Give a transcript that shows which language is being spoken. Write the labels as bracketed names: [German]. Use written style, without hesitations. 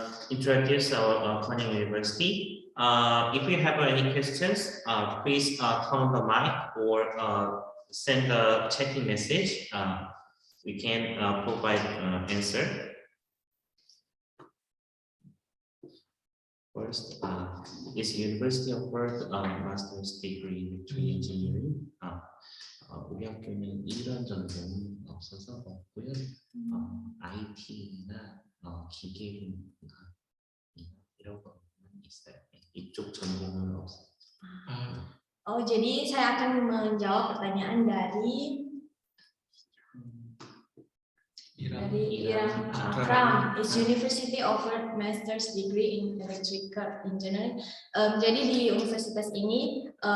[English] Introduce our Konyang University. If you have any questions, please turn on the mic or send a chatting message. We can provide answer. First, is University of Perth master's degree in engineering? [Korean] 우리 학교는 이런 전공은 없어서 없고요. IT나 기계공학 이런 거는 있어요. 이쪽 전공은 없어요. [Indonesian] Oh, jadi saya akan menjawab pertanyaan dari Iram Akram. [English] Is University offered master's degree in electrical engineering? [Indonesian] Jadi di universitas ini